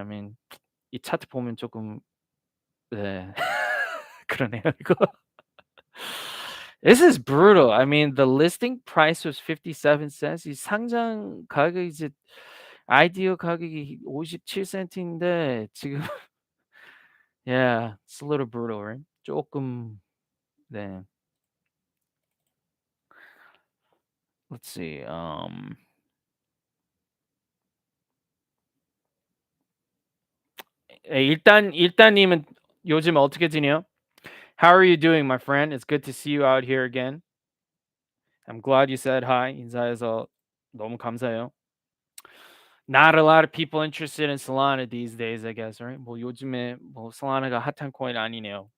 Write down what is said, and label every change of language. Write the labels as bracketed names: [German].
[English] I mean, [Korean] 이 차트 보면 조금 네. 그러네요, 이거. [English] This is brutal. I mean, the listing price was 57 cents. [Korean] 이 상장 가격이 이제 아이디어 가격이 57센트인데 지금 [English] yeah, it's a little brutal, right? [Korean] 조금 네. [English] Let's see. [Korean] 일단님은 요즘 어떻게 지내요? [English] How are you doing, my friend? It's good to see you out here again. I'm glad you said hi. [Korean] 인사해서 너무 감사해요. [English] Not a lot of people interested in Solana these days, I guess, right? [Korean] 뭐 요즘에 뭐 Solana가 핫한 코인 아니네요.